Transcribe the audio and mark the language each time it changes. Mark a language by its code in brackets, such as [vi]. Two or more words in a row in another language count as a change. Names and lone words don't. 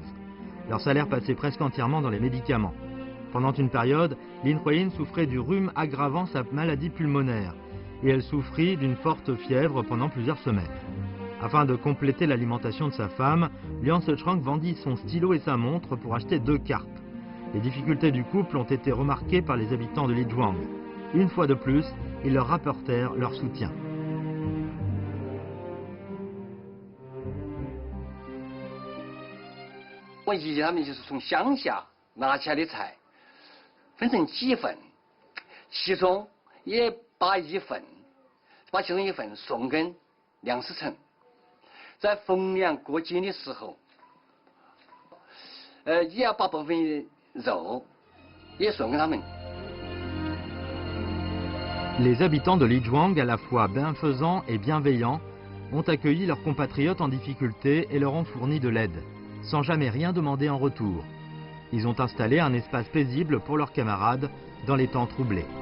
[fr] Leur salaire passait presque entièrement dans les médicaments. Pendant une période, Lin Huiyin souffrait du rhume aggravant sa maladie pulmonaire et elle souffrit d'une forte fièvre pendant plusieurs semaines. Afin de compléter l'alimentation de sa femme, Liang Sechang vendit son stylo et sa montre pour acheter 2 cartes. Les difficultés du couple ont été remarquées par les habitants de Lizhuang. Une fois de plus, ils leur rapportèrent leur soutien. [zh] 我以前他们就是从乡下拿起来的菜，分成几份，其中也把其中一份送给梁思成，在逢年过节的时候，也要把部分肉也送给他们。 [fr] Les habitants de Lizhuang, à la fois bienfaisants et bienveillants, ont accueilli leurs compatriotes en difficulté et leur ont fourni de l'aide, sans jamais rien demander en retour. Ils ont installé un espace paisible pour leurs camarades dans les temps troublés.